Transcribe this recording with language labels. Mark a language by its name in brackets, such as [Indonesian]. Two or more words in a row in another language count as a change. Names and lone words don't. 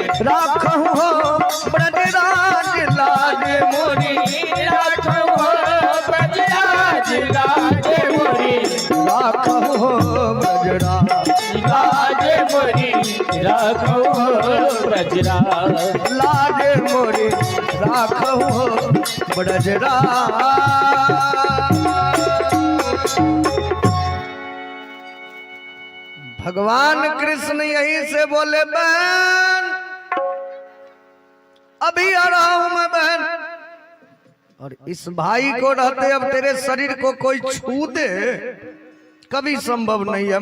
[Braj] राखो ब्रजराज, लाज मोरी राखो ब्रजराज, लाज मोरी राखो ब्रजराज, लाज मोरी राखो ब्रजरा, लाज मोरी राखो ब्रजराज। [Hindi] भगवान कृष्ण यहीं से बोले बहन अभी आ रहा हूं मैं बहन, और इस भाई को रहते अब तेरे शरीर को कोई छू दे कभी संभव नहीं है।